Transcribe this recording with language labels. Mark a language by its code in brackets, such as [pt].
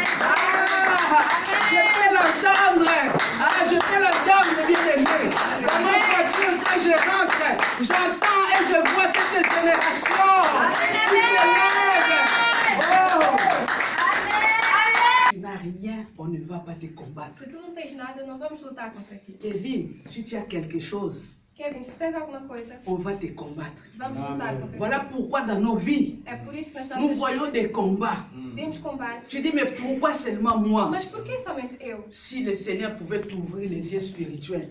[fr] Ah, je peux l'entendre. Ah, je peux l'entendre, bien-aimé. Dans ma voiture, quand je rentre, j'entends et je vois cette génération qui s'élève. Oh. Tu n'as rien, on ne va pas te combattre. [pt] Se tu não tens nada, não vamos lutar contra ti. [fr] Kevin, si tu as quelque chose, [pt] Kevin, se tens alguma coisa, [fr] on va te combattre. [pt] vamos lutar contra ti. [fr] Voilà pourquoi dans nos vies, [pt] É por isso que nas [fr] nous [pt] nossas [fr] voyons [pt] vidas [fr] des combats. [pt] vemos combates. [fr] Tu dis, mais pourquoi seulement moi? [pt] Mas porquê somente eu? [fr] Si le Seigneur pouvait t'ouvrir les yeux spirituels